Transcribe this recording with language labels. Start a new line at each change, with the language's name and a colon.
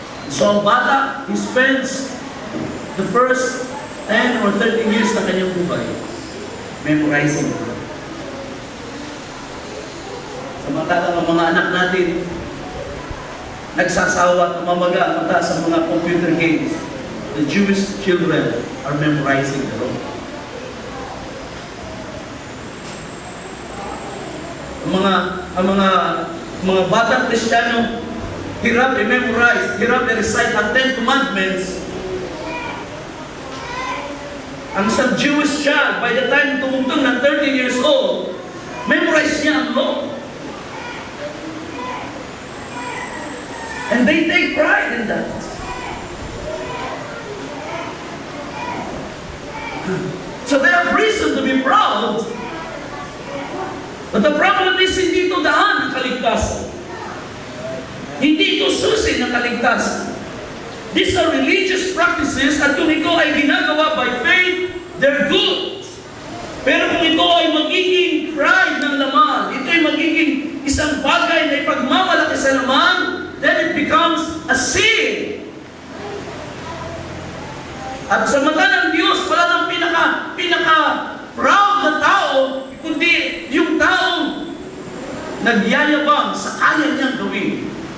English: So
Filipino: ang bata,
English: he spends the first 10 or 13 years
Filipino: ng kanyang buhay
English: memorizing it.
Filipino: Samantalang ang mga anak natin nagsasawa at mamaga ang mata sa mga computer games.
English: The Jewish children are memorizing the law.
Filipino: Ang mga batang Kristiyano, hirap i-memorize, hirap i-recite ang 10 Commandments. Ang isang Jewish child,
English: by the time
Filipino: tumungtong ng 13 years old, memorize niya ang law.
English: And they take pride in that. So they have reason to be proud. But the problem is,
Filipino: hindi ito daan ng kaligtasan. Hindi ito susi ng kaligtasan.
English: These are religious practices
Filipino: at kung ito ay ginagawa
English: by faith, they're good.
Filipino: Pero kung ito ay magiging pride ng laman, ito ay magiging isang bagay na ipagmamalaki sa laman,
English: then it becomes a sin.
Filipino: At sa mata ng Diyos, wala nang pinaka-proud na tao, kundi yung taong nagyayabang sa kaya niyang gawin.